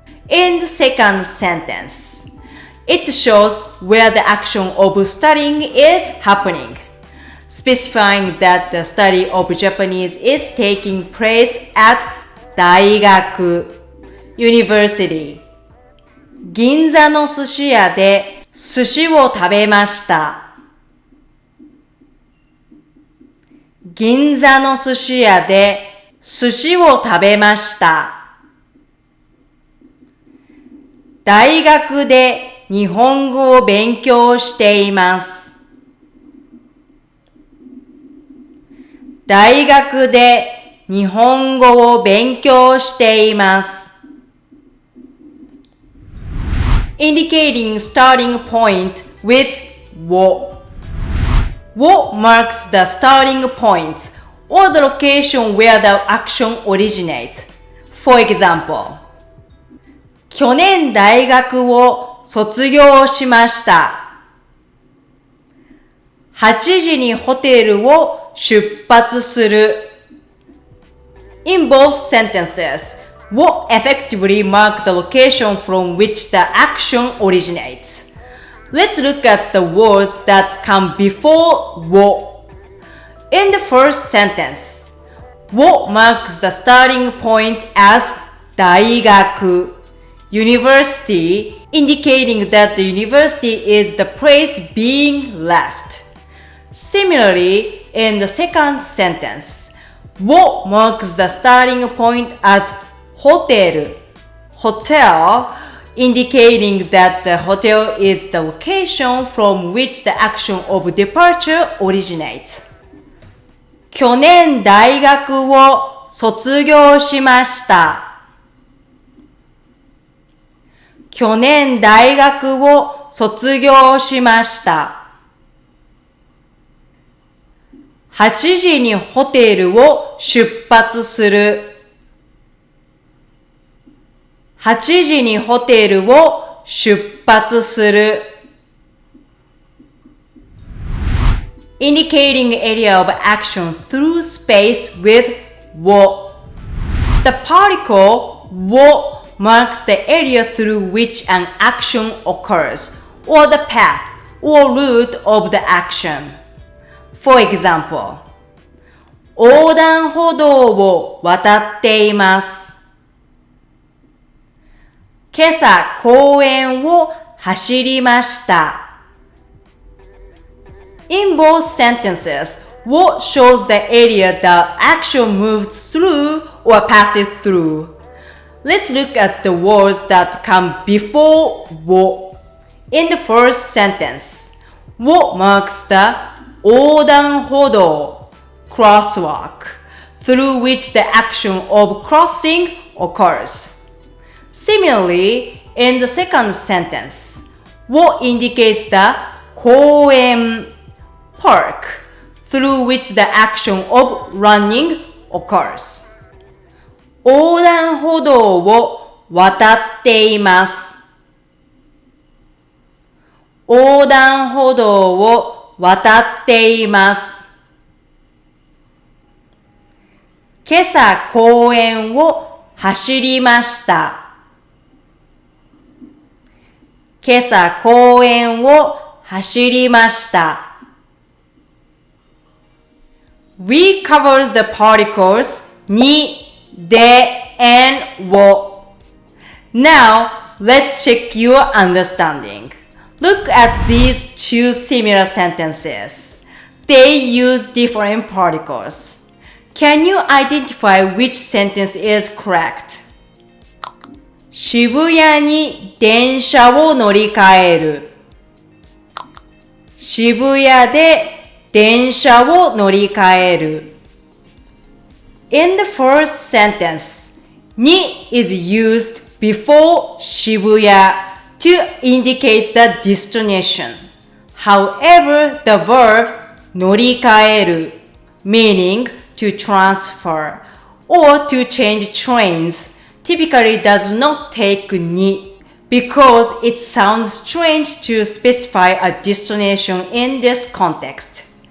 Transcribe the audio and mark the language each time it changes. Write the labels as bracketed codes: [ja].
[en] In the second sentence, it shows where the action of studying is happening, specifying that the study of Japanese is taking place at 大学 University. [ja] 銀座の寿司屋で寿司を食べました。銀座の寿司屋で寿司を食べました。大学で日本語を勉強しています。大学で日本語を勉強しています。 [en] Indicating starting point with を。 What marks the starting point or the location where the action originates. For example, [ja] 去年大学を卒業しました。 8時にホテルを出発する。 [en] In both sentences, what effectively mark the location from which the action originates. Let's look at the words that come before を. In the first sentence, を marks the starting point as 大学 University, indicating that the university is the place being left. Similarly, in the second sentence, を marks the starting point as ホテル Hotel, indicating that the hotel is the location from which the action of departure originates. [ja] 去年大学を卒業しました。去年大学を卒業しました。 8時にホテルを出発する。 8時にホテルを出発する。 [en] Indicating area of action through space with を。 The particle を marks the area through which an action occurs, or the path or route of the action. For example, [ja] 横断歩道を渡っています。今朝公園を走りました。 [en] In both sentences, what shows the area the action moved through or passes through. Let's look at the words that come before を. In the first sentence, を marks the 横断歩道 crosswalk, through which the action of crossing occurs. Similarly, in the second sentence, を indicates the 公園 park, through which the action of running occurs. [ja] 横断歩道を渡っています。横断歩道を渡っています。今朝公園を走りました。今朝公園を走りました。 [en] We covered the particles に、で、and を。 Now, let's check your understanding. Look at these two similar sentences. They use different particles. Can you identify which sentence is correct? [ja] 渋谷に電車を乗り換える。渋谷で電車を乗り換える。 [en] In the first sentence, に is used before 渋谷 to indicate the destination. However, the verb 乗り換える meaning to transfer or to change trains typically does not take に because it sounds strange to specify a destination in this context.